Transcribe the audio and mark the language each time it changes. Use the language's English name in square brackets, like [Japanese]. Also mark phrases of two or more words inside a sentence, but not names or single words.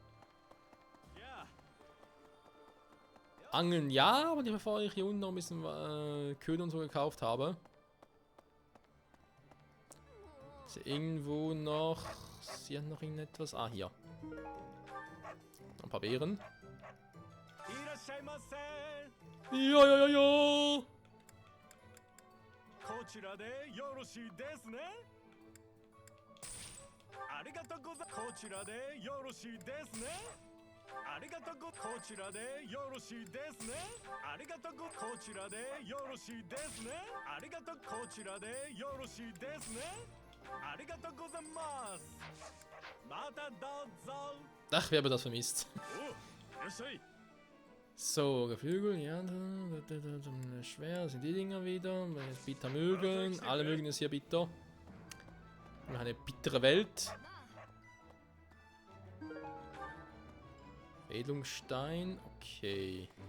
[German] Angeln ja, aber nicht bevor ich hier unten noch ein bisschen Köder und so gekauft habe. Ist hier irgendwo noch... Ist hier noch irgendetwas? Ah, hier. Noch ein paar Beeren. Ja. [Japanese] こちらでよろしいですね。ありがとうございます。こちらでよろしいですね。ありがとうごこちらでよろしいですね。ありがとうごこちらでよろしいですね。ありがとうこちらでよろしいですね。ありがとうございます。またどうぞ。 [German] Ach, wer hat das vermisst? [Japanese] Oh, いらっしゃい。 [German] So, Geflügel, ja, schwer sind die Dinger wieder. Bitter mögen, alle mögen es hier bitter. Wir haben eine bittere Welt. Edelstein, okay.